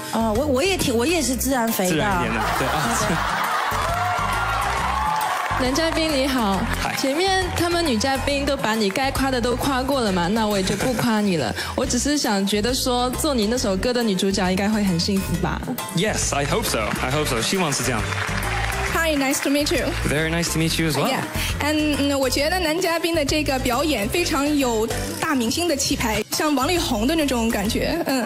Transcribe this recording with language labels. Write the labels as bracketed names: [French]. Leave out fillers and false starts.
[Chinese] 哦，我也是自然肥的。自然一点的，对啊。男嘉宾你好，前面他们女嘉宾都把你该夸的都夸过了嘛，那我也就不夸你了。我只是想觉得说，做你那首歌的女主角应该会很幸福吧 [English] ？Yes, I hope so. I hope so. [Chinese] 希望是这样。 [English] Hi, nice to meet you. Very nice to meet you as well. [Chinese] Yeah, 我觉得男嘉宾的这个表演非常有大明星的气派，像王力宏的那种感觉。